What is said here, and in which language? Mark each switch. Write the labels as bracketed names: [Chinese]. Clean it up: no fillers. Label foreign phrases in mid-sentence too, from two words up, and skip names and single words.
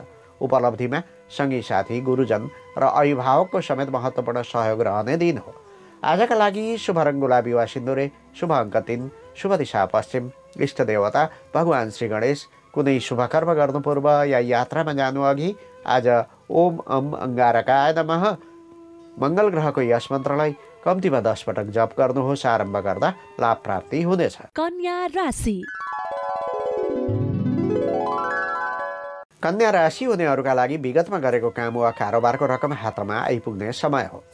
[Nepali] उपलब्धिमा सँगी साथी, गुरुजन र अभिभावकको समेत महत्त्वपूर्ण सहयोग रहने दिन हो। आजका लागि शुभ रङ गुलाबी वा सिन्दुरे, शुभ अङ्क 3, शुभ दिशा पश्चिम, इष्ट देवता भगवान श्री गणेश। कुनै शुभ कर्म गर्नु पूर्व या यात्रामा जानु अघि आज [Sanskrit] ओम अङ्गारकाय नमः [Nepali] मङ्गल ग्रहको यस मन्त्रलाई कम्तीमा 10 पटक जप गर्नुहोस्। आरम्भ गर्दा लाभ प्राप्ति हुनेछ। कन्या राशि। कन्या राशि हुनेहरूका लागि विगतमा गरेको काम वा कारोबारको रकम हातमा आइपुग्ने समय हो।